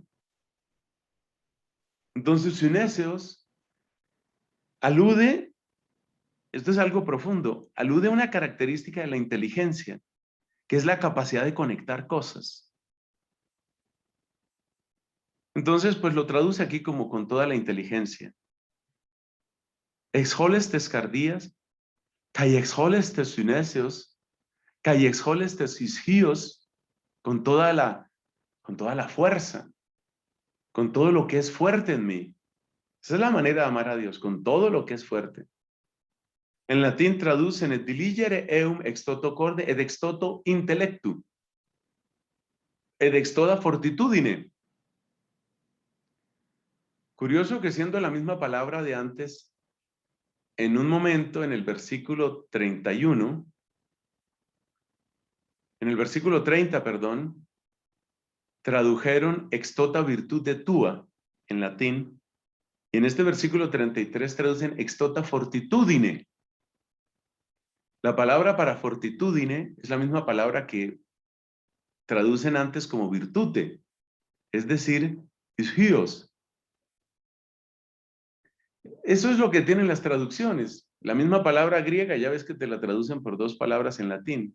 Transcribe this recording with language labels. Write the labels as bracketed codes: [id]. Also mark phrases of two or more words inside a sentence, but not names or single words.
[es] Entonces, synéseos alude, esto es algo profundo, alude a una característica de la inteligencia, que es la capacidad de conectar cosas. Entonces, pues lo traduce aquí como con toda la inteligencia. [el] ἐξ ὅλης τῆς καρδίας, καὶ ἐξ ὅλης τῆς συνέσεως, καὶ ἐξ ὅλης τῆς ἰσχύος, [es] con toda la fuerza, con todo lo que es fuerte en mí. Esa es la manera de amar a Dios, con todo lo que es fuerte. En latín traducen [la] et diligere eum ex toto corde ed ex toto intellectu, ed ex toda fortitudine. [es] Curioso que siendo la misma palabra de antes, en un momento en el versículo 31, en el versículo 30, perdón, tradujeron [la] ex tota virtute tua [es] en latín, y en este versículo 33 traducen [la] ex tota fortitudine. [es] La palabra para fortitudine es la misma palabra que traducen antes como virtute, es decir, ischios. Eso es lo que tienen las traducciones. La misma palabra griega, ya ves que te la traducen por dos palabras en latín.